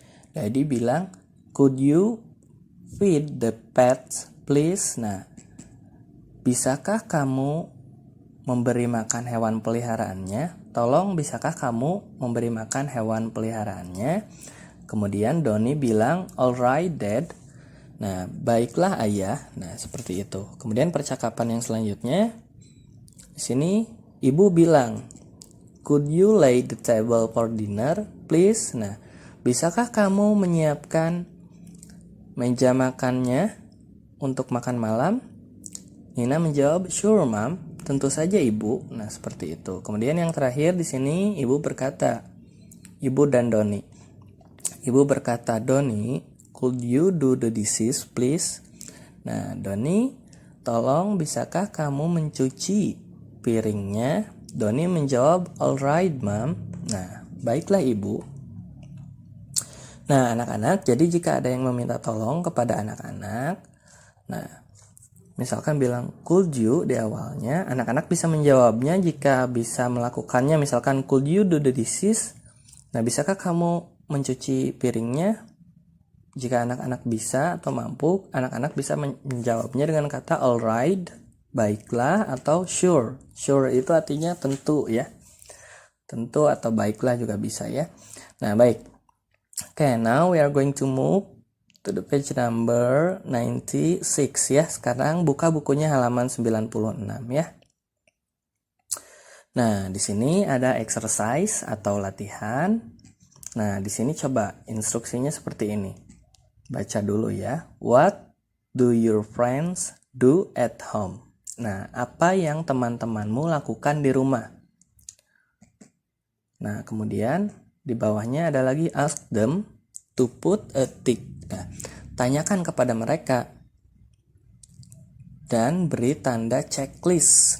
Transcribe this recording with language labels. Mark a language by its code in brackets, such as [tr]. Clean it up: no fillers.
[en] Daddy bilang, "Could you feed the pets, please?" [id] Nah, bisakah kamu memberi makan hewan peliharaannya? Tolong bisakah kamu memberi makan hewan peliharaannya? Kemudian Donnie bilang, [en] "Alright, Dad." [id] Nah, baiklah ayah. Nah, seperti itu. Kemudian percakapan yang selanjutnya. Di sini Ibu bilang, [en] Could you lay the table for dinner, please? [id] Nah, bisakah kamu menyiapkan meja makannya untuk makan malam? Nina menjawab, [en] "Sure, Mom. [id] Tentu saja, Ibu." Nah, seperti itu. Kemudian yang terakhir di sini Ibu berkata, Ibu dan Doni. Ibu berkata, [en] "Doni, could you do the dishes, please?" [id] Nah, Doni, tolong bisakah kamu mencuci piringnya? Doni menjawab, [en] "Alright, Mom." [id] Nah, baiklah, Ibu. Nah, anak-anak, jadi jika ada yang meminta tolong kepada anak-anak, nah, misalkan bilang could you di awalnya, anak-anak bisa menjawabnya jika bisa melakukannya. [en] Misalkan could you do the dishes? [id] Nah, bisakah kamu mencuci piringnya? Jika anak-anak bisa atau mampu, anak-anak bisa menjawabnya dengan kata alright, baiklah, atau sure. Sure itu artinya tentu ya. Tentu atau baiklah juga bisa ya. Nah, baik. [en] Okay, now we are going to move to the page number 96 ya. [id] Sekarang buka bukunya halaman 96 ya. Nah, di sini ada exercise atau latihan. Nah, di sini coba instruksinya seperti ini. Baca dulu ya. [en] What do your friends do at home? [id] Nah, apa yang teman-temanmu lakukan di rumah? Nah, kemudian di bawahnya ada lagi [en] ask them to put a tick. [id] Nah, tanyakan kepada mereka dan beri tanda checklist.